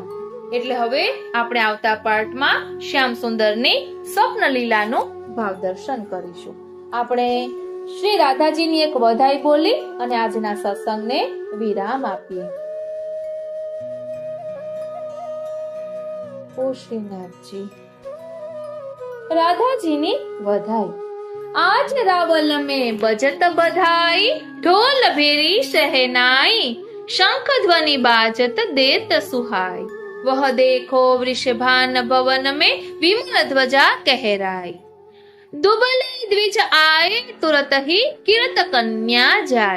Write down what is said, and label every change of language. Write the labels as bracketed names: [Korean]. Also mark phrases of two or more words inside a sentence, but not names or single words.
[Gujarati] એટલે હવે આપણે આવતા પાઠમાં શ્યામ સુંદરની સ્વપ્ન લીલાનું ભાવ દર્શન કરીશું। આપણે શ્રી રાધાજીની એક વધાઈ બોલી અને આજના સત્સંગને વિરામ આપીએ। ઓ શ્રીનાથજી। રાધાજીની વધાઈ। [Hindi] आज रावल में बजत बधाई, ढोल भेरी शहनाई, शंख ध्वनि बाजत देत सुहाई। वह देखो वृषभान भवन में विमल ध्वजा कहराई। दुबले द्विज आए तुरत ही कीर्त कन्या जाय।